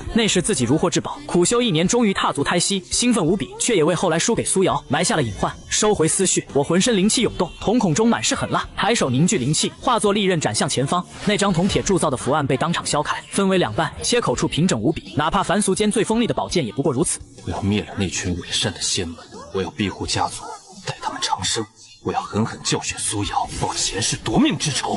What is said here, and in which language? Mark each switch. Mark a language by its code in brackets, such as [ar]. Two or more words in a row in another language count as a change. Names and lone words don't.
[zh] 那時自己如獲至寶，苦修1年，終於踏足胎息，興奮無比，卻也為後來輸給蘇瑤埋下了隱患。收回思緒，我渾身靈氣湧動，瞳孔中滿是狠辣，抬手凝聚靈氣，化作利刃斬向前方。那張銅鐵鑄造的符案被當場削開，分為2半，切口處平整無比，哪怕凡俗間最鋒利的寶劍也不過如此。我要滅了那群偽善的仙门，我要庇護家族，待他們長生。我要狠狠教訓蘇瑤，報前世夺命之仇。